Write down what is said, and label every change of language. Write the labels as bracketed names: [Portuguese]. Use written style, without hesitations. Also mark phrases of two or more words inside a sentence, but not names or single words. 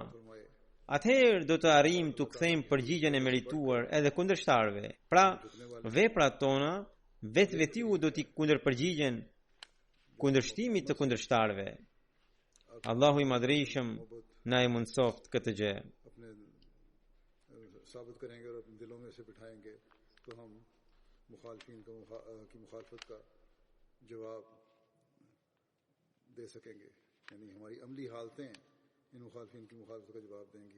[Albanian] Atëherë do të arrijmë të kthejmë përgjigjen e merituar edhe kundërshtarëve. Pra, veprat tona vetvëtiu do t'i kundërpërgjigjen kundërshtimit të kundërshtarëve. Allahu i madhrishëm na e mundsoft këtë gjë. [Urdu] ثابت کریں گے اور اپنے دلوں میں سے بٹھائیں گے تو ہم مخالفین کی مخالفت کا جواب دے سکیں گے، یعنی ہماری عملی حالتیں ان مخالفین کی مخالفت کا جواب دیں گی.